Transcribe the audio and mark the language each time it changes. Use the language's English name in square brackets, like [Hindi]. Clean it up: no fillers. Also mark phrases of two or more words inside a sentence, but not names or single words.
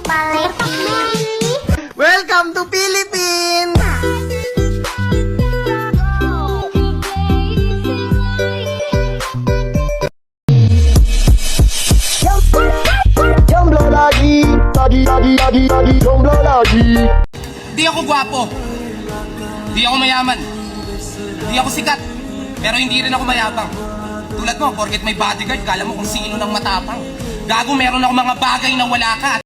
[English] Welcome to Philippines! [Indonesian] Jomblo lagi, jomblo lagi. [Filipino] Di ako gwapo. Di ako mayaman. Di ako sikat. Pero hindi rin ako mayabang. Tulad mo, porket may bodyguard, kala mo kung sino ng matapang. Gago, meron ako mga bagay na wala ka at